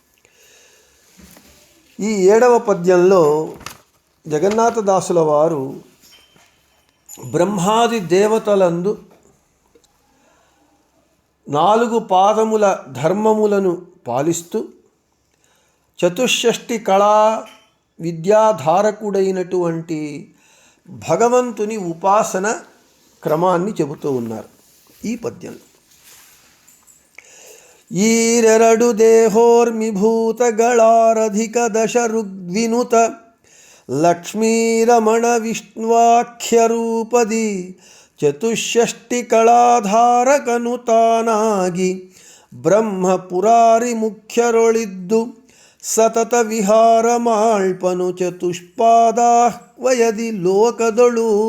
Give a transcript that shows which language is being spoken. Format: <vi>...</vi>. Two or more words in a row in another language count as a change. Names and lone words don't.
<te>ఈ 7వ పద్యంలో జగన్నాథదాసుల వారు బ్రహ్మాది దేవతలందు 4 పాదముల ధర్మములను పాలిస్తూ చతుషష్ఠి కళా విద్యాధారకుడైనటువంటి భగవంతుని ఉపాసన క్రమాన్ని చెబుతూ ఉన్నారు ఈ పద్యంలో.</te> <kn>ಈರೆರಡು ದೇಹೋರ್ಮಿಭೂತಗಳಾರಧಿಕ ದಶ ಋಗ್ವಿನುತ ಲಕ್ಷ್ಮೀರಮಣ ವಿಷ್ಣುವಾಖ್ಯರೂಪದಿ ಚತುಷ್ಷಷ್ಟಿ ಕಳಾಧಾರಕನು ತಾನಾಗಿ ಬ್ರಹ್ಮಪುರಾರಿ ಮುಖ್ಯರೊಳಿದ್ದು ಸತತ ವಿಹಾರ ಮಾಳ್ಪನು ಚತುಷ್ಪಾದಾಹ್ವಯದಿ ಲೋಕದೊಳು.</kn>